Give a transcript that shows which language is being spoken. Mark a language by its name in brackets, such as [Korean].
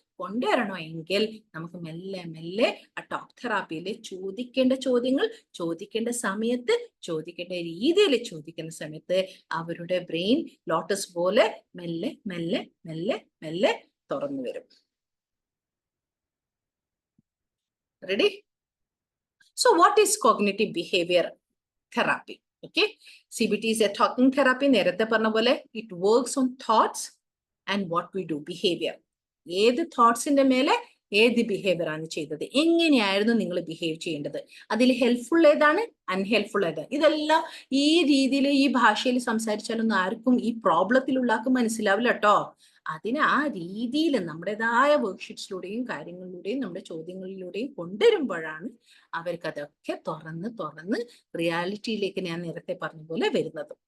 [Malayalam] കൊണ്ടുവരണോ എങ്കിൽ നമുക്ക് മെല്ലെ മെല്ലെ ആ ടോക്ക് തെറാപ്പിയിൽ ചോദിക്കേണ്ട ചോദ്യങ്ങൾ ചോദിക്കേണ്ട സമയത്ത് ചോദിക്കേണ്ട രീതിയിൽ ചോദിക്കുന്ന സമയത്ത് അവരുടെ ബ്രെയിൻ ലോട്ടസ് പോലെ മെല്ലെ മെല്ലെ മെല്ലെ മെല്ലെ തുറന്നു വരും. Ready? [English] So what is cognitive behavior therapy? Okay, CBT is a talking therapy. [Malayalam] നേരത്തെ പറഞ്ഞ പോലെ [English] it works on thoughts and what we do, behavior. [Malayalam] ഏത് തോട്ട്സിന്റെ മേലെ ഏത് ബിഹേവിയർ ആണ് ചെയ്തത്, എങ്ങനെയായിരുന്നു നിങ്ങൾ ബിഹേവ് ചെയ്യേണ്ടത്, അതിൽ ഹെൽപ്ഫുൾ ഏതാണ്, അൺഹെൽപ്ഫുൾ ഏതാണ്, ഇതെല്ലാം ഈ രീതിയിൽ ഈ ഭാഷയിൽ സംസാരിച്ചാലൊന്നും ആർക്കും ഈ പ്രോബ്ലത്തിലുള്ള ആൾക്ക് മനസ്സിലാവില്ല കേട്ടോ. അതിന് ആ രീതിയിൽ നമ്മുടേതായ വർക്ക്ഷീറ്റ്സിലൂടെയും കാര്യങ്ങളിലൂടെയും നമ്മുടെ ചോദ്യങ്ങളിലൂടെയും കൊണ്ടുവരുമ്പോഴാണ് അവർക്ക് അതൊക്കെ തുറന്ന് തുറന്ന് റിയാലിറ്റിയിലേക്ക് ഞാൻ നേരത്തെ പറഞ്ഞ പോലെ വരുന്നത്.